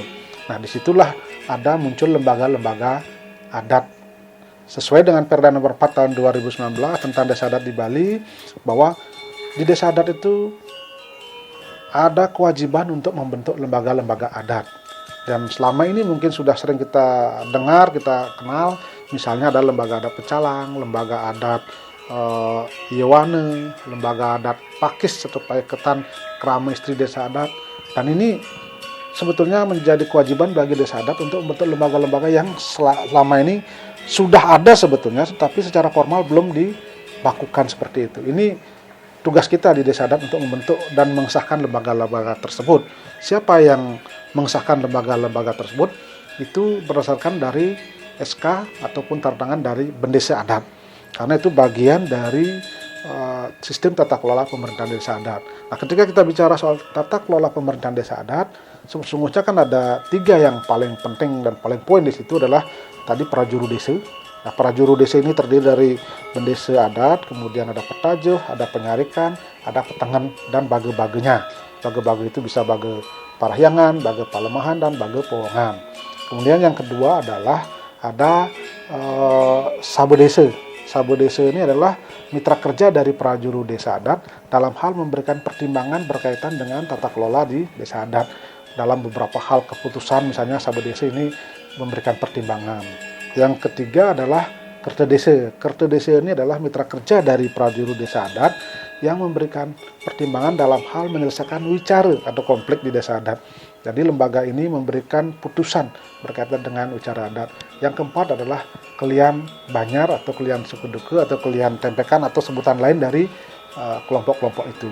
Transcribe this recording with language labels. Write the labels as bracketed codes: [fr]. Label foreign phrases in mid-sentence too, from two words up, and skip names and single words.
[id] Nah, disitulah ada muncul lembaga-lembaga adat sesuai dengan Perda Nomor 4 tahun 2019 tentang desa adat di Bali, bahwa di desa adat itu ada kewajiban untuk membentuk lembaga-lembaga adat. Dan selama ini mungkin sudah sering kita dengar, kita kenal, misalnya ada lembaga adat Pecalang, lembaga adat Yewane, lembaga adat Pakis atau Paiketan Krama Istri Desa Adat. Dan ini sebetulnya menjadi kewajiban bagi desa adat untuk membentuk lembaga-lembaga yang selama ini sudah ada sebetulnya, tetapi secara formal belum dilakukan seperti itu. Ini tugas kita di desa adat untuk membentuk dan mengesahkan lembaga-lembaga tersebut. Siapa yang mengesahkan lembaga-lembaga tersebut? Itu berdasarkan dari SK ataupun tanda tangan dari Bendesa Adat. Karena itu bagian dari sistem tata kelola pemerintahan desa adat. Nah, ketika kita bicara soal tata kelola pemerintahan desa adat, sesungguhnya kan ada 3 yang paling penting dan paling poin di situ adalah tadi prajuru desa. Nah, prajuru desa ini terdiri dari bendesa adat, kemudian ada petajuh, ada penyarikan, ada petengan, dan bage-bagenya. Bage-bage itu bisa bage parahyangan, bage palemahan, dan bage powongan. Kemudian yang kedua adalah ada sabe desa. Sabe desa ini adalah mitra kerja dari prajuru desa adat dalam hal memberikan pertimbangan berkaitan dengan tata kelola di desa adat. Dalam beberapa hal keputusan, misalnya sabe desa ini memberikan pertimbangan. Yang ketiga adalah kerta desa. Kerta desa ini adalah mitra kerja dari prajuru desa adat yang memberikan pertimbangan dalam hal menyelesaikan wicara atau konflik di desa adat. Jadi lembaga ini memberikan putusan berkaitan dengan wicara adat. Yang keempat adalah kelian Banyar atau kelian suku Duku atau kelian Tempekan atau sebutan lain dari kelompok-kelompok itu.